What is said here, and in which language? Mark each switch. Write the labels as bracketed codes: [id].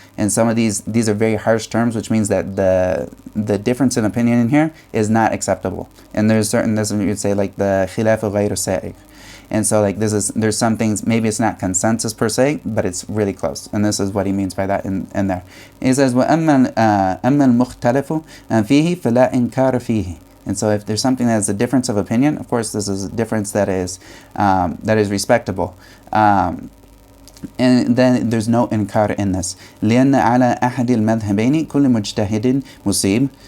[en] And some of these are very harsh terms, which means that the difference in opinion in here is not acceptable. And there's you'd say like the khilafu ghayru sa'iq. And so like there's some things, maybe it's not consensus per se, but it's really close. And this is what he means by that in there. He says, [ar] وَأَمَّا الْمُخْتَلَفُ فِيهِ فَلَا إِنْكَارَ فِيهِ. [en] And so if there's something that is a difference of opinion, of course this is a difference that is respectable. And then there's no inkar in this. [ar] لأن على أحد المذهبين كل مجتهد مصيب.